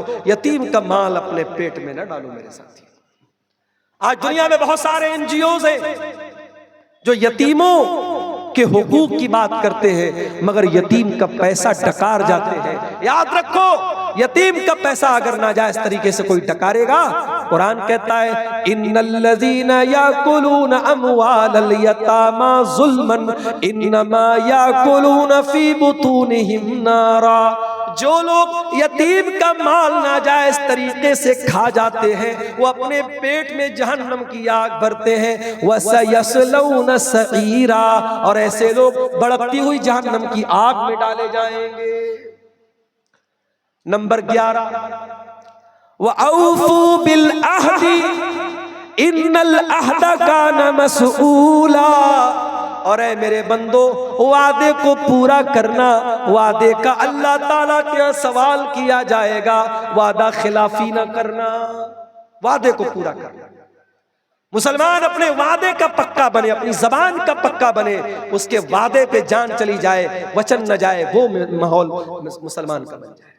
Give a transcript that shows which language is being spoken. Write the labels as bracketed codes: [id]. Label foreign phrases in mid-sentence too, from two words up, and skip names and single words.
[hi] यतीम का माल अपने पेट में न डालो मेरे साथी। आज दुनिया में बहुत सारे एनजीओज हैं जो यतीमों के हुकूक की बात करते हैं, मगर यतीम का पैसा डकार जाते हैं। याद रखो, यतीम का पैसा अगर नाजायज तरीके से कोई डकारेगा, कुरान कहता है [ar] إن الذين يأكلون أموال اليتامى ظلما إنما يأكلون في بطونهم نارا. [hi] जो लोग यतीम का माल नाजायज तरीके से खा जाते हैं, वो अपने पेट में जहन्नम की आग भरते हैं। [ar] وسيصلون سعيرا, [hi] और ऐसे लोग भड़कती हुई जहन्नम की आग में डाले जाएंगे। नंबर 11, [ar] وأوفوا بالعهد إن العهد كان مسؤولا. [hi] और ऐ मेरे बंदो, वादे को पूरा करना, वादे का अल्लाह ताला के सवाल किया जाएगा। वादा खिलाफी न करना, वादे को पूरा करना। मुसलमान अपने वादे का पक्का बने, अपनी जबान का पक्का बने, उसके वादे पे जान चली जाए, वचन न जाए, वो माहौल मुसलमान का बन जाए।